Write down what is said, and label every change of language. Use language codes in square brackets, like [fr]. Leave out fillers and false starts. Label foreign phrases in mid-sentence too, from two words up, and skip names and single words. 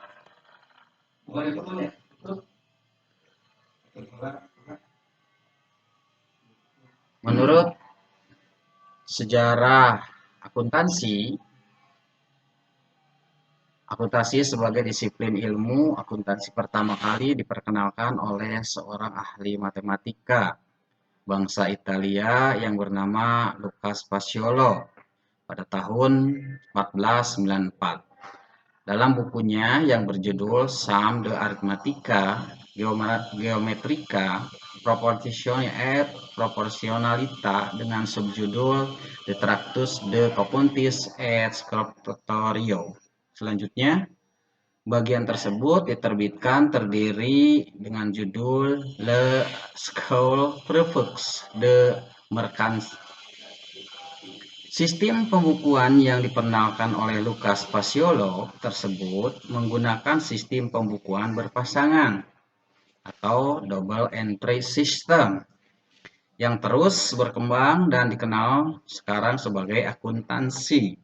[id] Menurut sejarah akuntansi, akuntansi sebagai disiplin ilmu akuntansi pertama kali diperkenalkan oleh seorang ahli matematika bangsa Italia yang bernama Lucas Paciolo pada tahun 1494. Dalam bukunya yang berjudul Sum de Arithmetica Geometrica Proportion et Proportionalita dengan subjudul De Tractus de Computis et Scriptorio. Selanjutnya, bagian tersebut diterbitkan terdiri dengan judul Le School Prefix de Mercants. Sistem pembukuan yang diperkenalkan oleh Lucas Paciolo tersebut menggunakan sistem pembukuan berpasangan atau [en] double entry system [id] yang terus berkembang dan dikenal sekarang sebagai akuntansi.